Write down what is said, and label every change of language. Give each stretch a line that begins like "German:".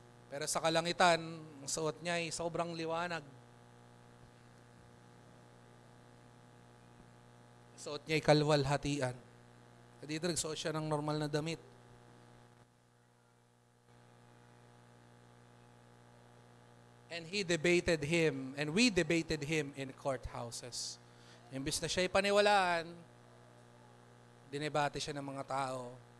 Filipino: Pero sa kalangitan, ang suot niya ay sobrang liwanag. Suot niya ay kalwalhatian. Dito nagsuot siya ng normal na damit.
English: And he debated him, and we debated him in courthouses.
Filipino: Imbis na siya'y paniwalaan, dinebate siya ng mga tao.